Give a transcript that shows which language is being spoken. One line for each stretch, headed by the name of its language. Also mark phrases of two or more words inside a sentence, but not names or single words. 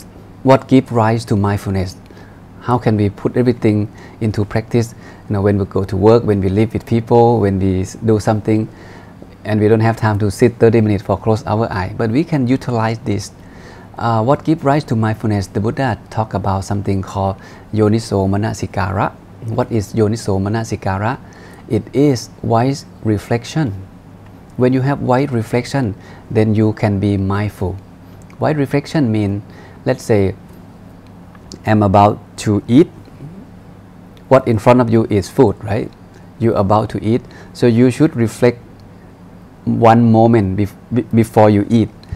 English: What gives rise to mindfulness? How can we put everything into practice? When we go to work, when we live with people, when we do something, and we don't have time to sit 30 minutes for close our eye, but we can utilize this. What gives rise to mindfulness? The Buddha talk about something called
Pali: yoniso manasikara.
English: What is
Pali: yoniso manasikara?
English: It is wise reflection. When you have wise reflection, then you can be mindful. Wise reflection means, let's say, I'm about to eat. What in front of you is food, right? You're about to eat, so you should reflect one moment before you eat.